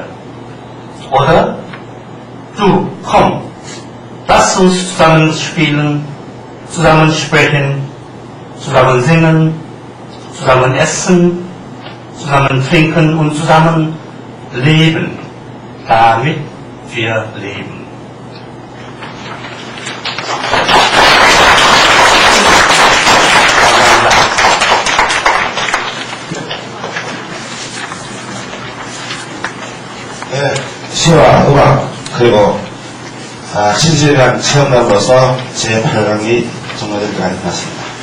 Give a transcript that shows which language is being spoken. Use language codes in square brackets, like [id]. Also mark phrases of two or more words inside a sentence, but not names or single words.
[de] Oder du, komm, lass uns zusammen spielen, zusammen sprechen, zusammen singen, zusammen essen, zusammen trinken und zusammen leben, damit wir leben. [ko] 네, 시와 음악 그리고 실질감 체험담으로서 제8강이 종료될 것 같습니다.